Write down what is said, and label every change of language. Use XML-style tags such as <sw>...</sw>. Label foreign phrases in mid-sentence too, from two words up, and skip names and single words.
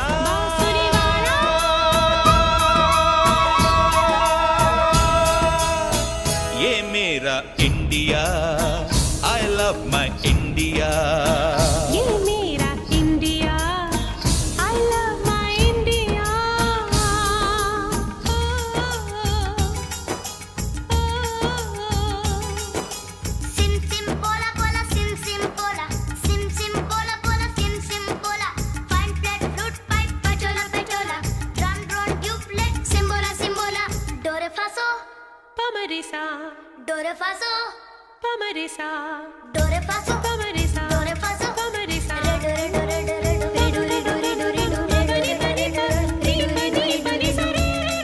<hi>बांसुरी वाला। ये मेरा इंडिया,</hi> <en>I love my India।</en> <hi>ये मेरा इंडिया,</hi> <en>I love my India। Sim sim pola pola sim sim pola, sim sim pola pola sim sim pola. Fine flat flute pipe pachola pachola, drum drone duplet simbola simbola. Do re fa so, पमरिसा, do re fa so, पमरिसा, do re fa so, पमरिसा, do re fa so, पमरिसा। re do re do re do re do re do re do re do re do re do re do re do re do re do re do re do re।</en>